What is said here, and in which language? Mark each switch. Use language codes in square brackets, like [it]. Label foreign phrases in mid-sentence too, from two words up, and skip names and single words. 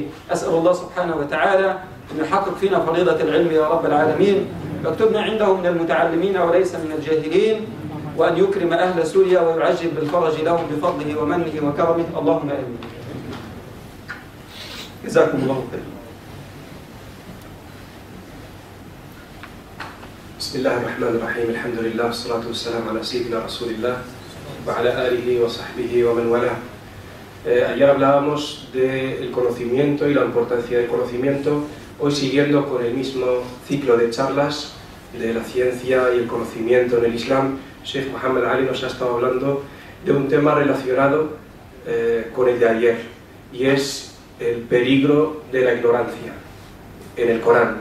[ar] أسأل الله سبحانه وتعالى أن يحقق فينا فريضة العلم يا رب العالمين، واكتبنا عنده من المتعلمين وليس من الجاهلين، وأن يكرم أهل سوريا ويعجل بالفرج لهم بفضله ومنه وكرمه، اللهم آمين. جزاكم الله خيرا. بسم الله الرحمن الرحيم. الحمد لله والصلاة والسلام على سيدنا رسول الله وعلى آله وصحبه ومن والاه. [es] Ayer hablábamos del conocimiento y la importancia del conocimiento. Hoy, siguiendo con el mismo ciclo de charlas de la ciencia y el conocimiento en el Islam, Sheikh Muhammad Ali nos ha estado hablando de un tema relacionado con el de ayer, y es el peligro de la ignorancia en el Corán.